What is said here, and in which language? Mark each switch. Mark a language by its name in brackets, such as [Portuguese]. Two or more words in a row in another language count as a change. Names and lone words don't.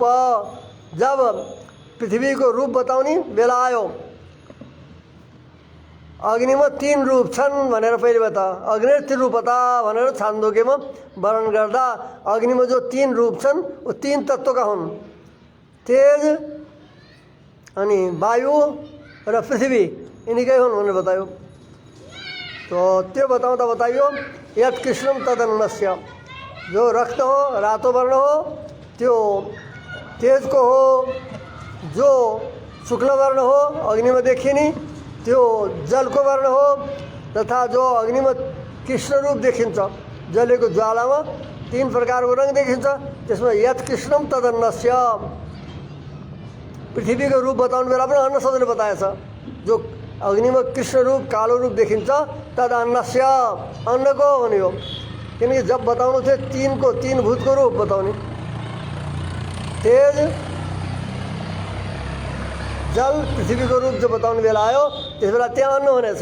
[Nepali] जब पृथ्वीको रूप बताउने बेला आयो, अग्निमा तीन रूप छन् भनेर पहिले बता, अग्नि त्रिरूपता भनेर छान्दोग्यमा वर्णन गर्दा अग्निमा जो तीन रूप छन् वो तीन तत्त्वका हुन्, तेज अनि वायु र पृथ्वी, यिनीकै हुन् भनेर बतायो। तो त्यो बताउँदा बताइयो [Sanskrit] यत् कृष्णम तदन्नस्य, [Nepali] जो रक्त हो रातो वर्ण हो त्यो तेजको हो, जो शुक्ल वर्ण हो अग्निमा देखिने त्यो जलको वर्ण हो, तथा जो अग्निमा कृष्ण रूप देखिन्छ जलेको ज्वालामा तीन प्रकारको रङ देखिन्छ, त्यसमा [Sanskrit] यत् कृष्णम तदन्नस्य [Nepali] पृथ्वीको रूप बताउने बेला पनि अन्न शब्दले बताएछ। जो अग्निमा कृष्ण रूप कालो रूप देखिन्छ [Sanskrit] तद अन्नस्य [Nepali] अन्नको भन्यो, किनकि जब बताउनु थियो तीनको तीन भूतको रूप बताउने, तेज जल पृथ्वीको रूप जो बताउने बेला आयो त्यस बेला त्यहाँ अन्न हुनेछ।